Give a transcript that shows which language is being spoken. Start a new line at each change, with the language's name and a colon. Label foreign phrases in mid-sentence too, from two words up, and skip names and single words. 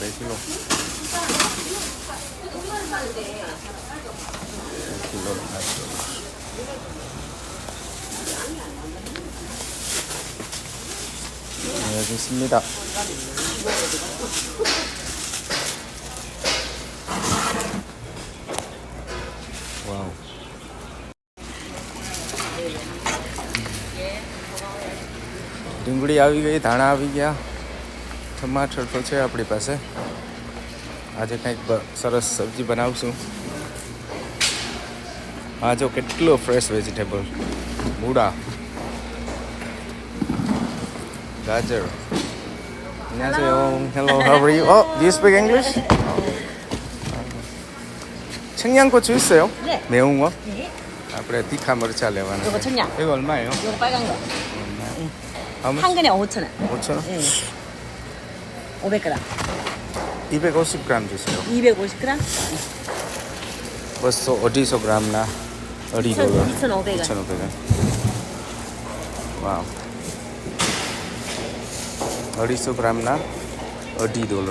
Korean: કિલો. કિલો 여기 있습니다. 와우.
Gujarati: ડુંગળી આવી ગઈ, ધાણા આવી ગયા, ટમાટર તો છે આપણી પાસે. આજે કંઈક સરસ સબ્જી બનાવશું. હા જો કેટલો
English: fresh vegetable.
Gujarati: મૂળા, ગાજર.
Korean: 안녕하세요.
English: Hello, how are you? Oh, do you speak English?
Korean: 청양고추 있어요? 네. 매운 거? 네.
Gujarati: આપણે તીખા મરચાં લેવાના.
Korean: 요거 청양. 이거 얼마예요? 요거 빨간 거.
English: How much?
Korean: 한 근에 5,000원. 5,000원? 네. 500g. 250g 주세요. 250g? 250g나 $2. 2,500원. 2,500원. 와우. 250g나 $2.